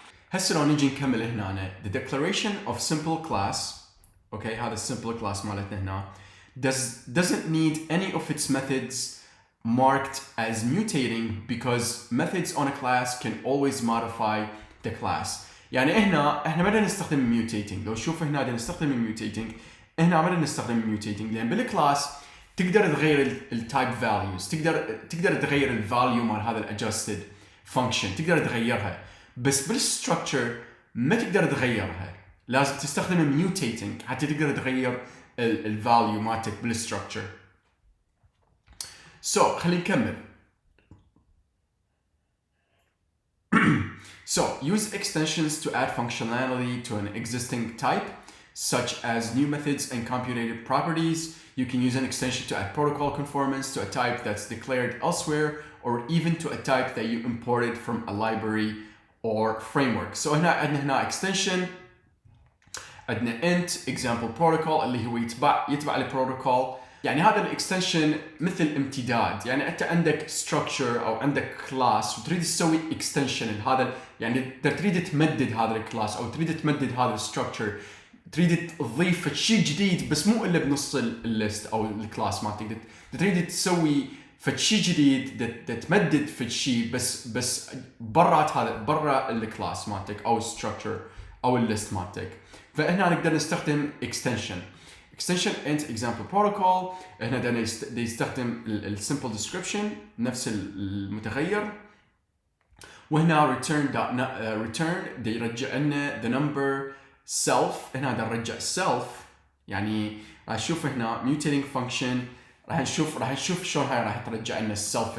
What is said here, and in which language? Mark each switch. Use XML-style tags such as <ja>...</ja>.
<ar>هسه لو نجي نكمل هنا</ar> <en>the declaration of simple class. Okay هذا simple class</en> <ar>مالتنا هنا</ar> <en>doesn't need any of its methods marked as mutating because methods on a class can always modify the class.</en> <ar>يعني احنا ما بدنا نستخدم mutating. لو شوف هنا بدنا نستخدم mutating هنا ما بدنا نستخدم mutating لان بالكلاس تقدر تغير التايب values تقدر تغير الفاليو مال هذا الادجستد فانكشن تقدر تغيرها. بس بالستراكشر ما تقدر تغيرها. لازم تستخدم mutating حتى تقدر تغير الفاليو مالتك بالستراكشر. خلينا نكمل.</ar> <en>Use extensions to add functionality to an existing type, such as new methods and computed properties. You can use an extension to add protocol conformance to a type that's declared elsewhere, or even to a type that you imported from a library or framework.</en> <ar>هنا extension عندنا int example protocol اللي هو يتبع البروتوكول. يعني هذا الاكستنشن مثل امتداد. يعني انت عندك structure او عندك class وتريد تسوي extension لهذا. يعني تريد تمدد هذا الكلاس او تريد تمدد هذا الستراكشر تريد تضيف شيء جديد بس مو الا بنص الليست او الكلاس مالتك. تريد تسوي شيء جديد تمدد في شيء بس برا الكلاس مالتك او الستراكشر او الليست مالتك. فهنا نقدر نستخدم extension int example protocol. هنا بدنا يستخدم simple description نفس المتغير. وهنا return دا يرجع لنا</ar> <en>the number self.</en> <ar>هنا دا نرجع self. يعني راح نشوف هنا mutating function راح نشوف شلون هاي راح ترجع لنا self.</ar>